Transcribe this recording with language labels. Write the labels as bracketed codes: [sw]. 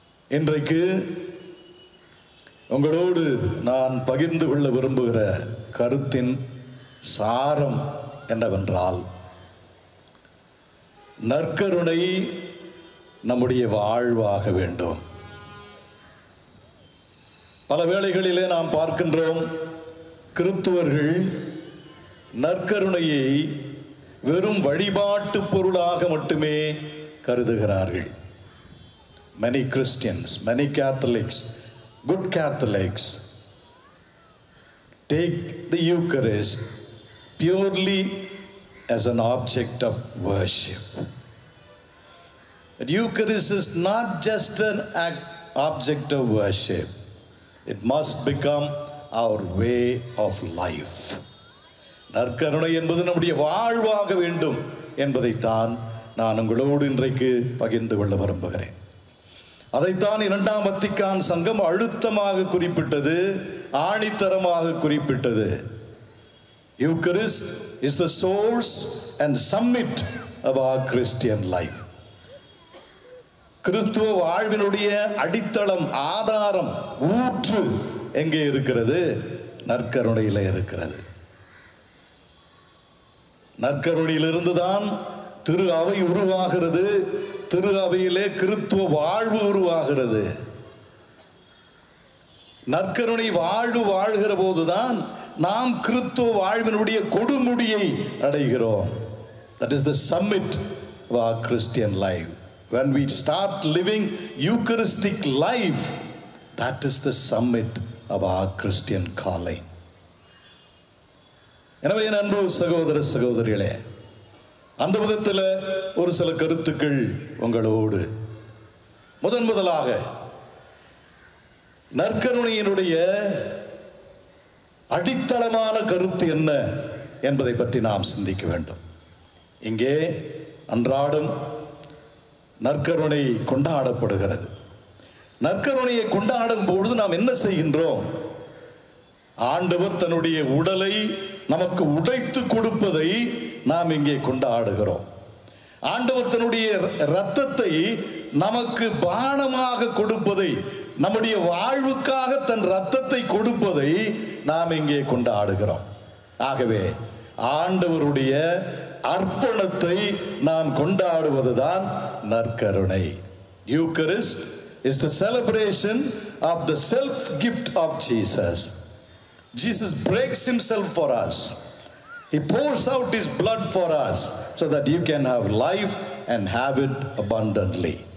[ta] இன்றைக்கு உங்களோடு நான் பகிர்ந்து கொள்ள விரும்புகிற கருத்தின் சாரம் என்னவென்றால், நற்கருணை நம்முடைய வாழ்வாக வேண்டும். பல வேளைகளிலே நாம் பார்க்கின்றோம், கிறிஸ்துவர்கள் நற்கருணையை வெறும் வழிபாட்டு பொருளாக மட்டுமே கருதுகிறார்கள். [en] Many Christians, many Catholics, good Catholics take the Eucharist purely as an object of worship. But Eucharist is not just an object of worship. It must become our way of life. [ta] நற்கருணை என்பது நம்முடைய வாழ்வாக வேண்டும் என்பதைத்தான் நான் உங்களோடு இன்றைக்கு பகிர்ந்து கொள்ள விரும்புகிறேன். அதைத்தான் இரண்டாம் வத்திக்கான் சங்கம் அழுத்தமாக குறிப்பிட்டது, ஆணித்தரமாக குறிப்பிட்டது. [en] Eucharist is the source and summit of our Christian life. [ta] கிறிஸ்துவ வாழ்வினுடைய அடித்தளம், ஆதாரம், ஊற்று எங்கே இருக்கிறது? நற்கருணையில் இருக்கிறது. நற்கருணையிலிருந்து தான் திரு அவை உருவாகிறது. திரு அவையிலே கிறிஸ்துவ வாழ்வு உருவாகிறது. நற்கருணை வாழ்வு வாழ்கிற போதுதான் நாம் கிறிஸ்துவ வாழ்வினுடைய கொடுமுடியை அடைகிறோம். [en] That is the summit of our Christian life. When we start living Eucharistic life, that is the summit of our Christian calling. [ta] எனவே என் அன்பு சகோதர சகோதரிகளே, அந்த விதத்தில் ஒரு சில கருத்துக்கள் உங்களோடு. முதலாக நற்கருணையினுடைய அடித்தளமான கருத்து என்ன என்பதை பற்றி நாம் சிந்திக்க வேண்டும். இங்கே அன்றாடம் நற்கருணை கொண்டாடப்படுகிறது. நற்கருணையை கொண்டாடும் பொழுது நாம் என்ன செய்கின்றோம்? ஆண்டவர் தன்னுடைய உடலை நமக்கு உடைத்து கொடுப்பதை நாம் இங்கே கொண்டாடுகிறோம். ஆண்டவர் தன்னுடைய இரத்தத்தை நமக்கு பானமாக கொடுப்பதை, நம்முடைய வாழ்வுக்காக தன் இரத்தத்தை கொடுப்பதை நாம் இங்கே கொண்டாடுகிறோம். ஆகவே ஆண்டவருடைய அர்ப்பணத்தை நாம் கொண்டாடுவதுதான் நற்கருணை. [en] Eucharist is the celebration of the self gift of Jesus. Jesus breaks himself for us. He pours out his blood for us so that you can have life and have it abundantly.